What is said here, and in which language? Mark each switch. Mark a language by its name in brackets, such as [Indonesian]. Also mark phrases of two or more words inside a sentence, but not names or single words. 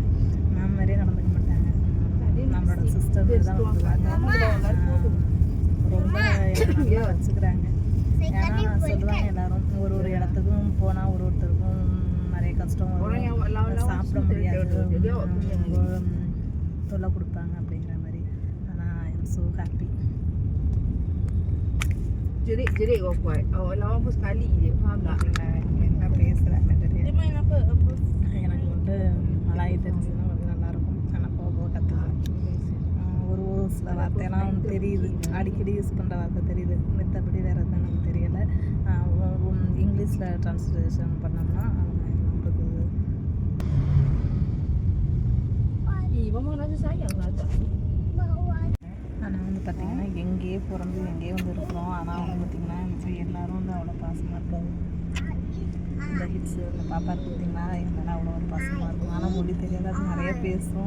[Tamil] மேம் மாதிரியே நடந்துக்க மாட்டாங்க. நம்மளோட சிஸ்டர் தான் வந்துடுவாங்க. ரொம்ப நல்லா வச்சுக்கிறாங்க. ஏன்னா சொல்லுவாங்க எல்லாரும் ஒரு இடத்துக்கும் போனால் ஒருத்தருக்கும் நிறைய கஷ்டம் வரும், சாப்பிட முடியாது, ரொம்ப தொல்லை கொடுப்பாங்க அப்படிங்கிற மாதிரி. [English] ஆனால் I am so happy. [Malay] Jerit kau kuat. Awak lawan pun sekali je. Faham tak? [Tamil] என்ன பேசுகிறாங்க தெரியும். எனக்கு வந்து மலாய் தெரிஞ்சுன்னா வந்து நல்லாயிருக்கும். ஆனால் போக போக கற்றுக்கலாம். ஒரு சில வார்த்தையெல்லாம் தெரியுது, அடிக்கடி யூஸ் பண்ணுற வார்த்தை தெரியுது. மற்றபடி வேறு எதுவும் எனக்கு தெரியலை. இங்கிலீஷில் ட்ரான்ஸ்லேஷன் பண்ணோம்னா நம்மளுக்கு [Malay] Mama rasa sayang lah tak? [Tamil] ஆனால் வந்து பார்த்திங்கன்னா எங்கேயே பிறந்து எங்கேயே வந்து இருக்கிறோம். ஆனால் வந்து பார்த்திங்கன்னா எல்லோரும் வந்து அவ்வளோ பாசமாக இருக்காது. இந்த ஹிட்ஸ் இந்த பாப்பா பார்த்தீங்கன்னா என்னால் அவ்வளோ ஒரு பாசமாக இருக்கும். ஆனால் மொழி தெரியாது, அது நிறைய பேசும்.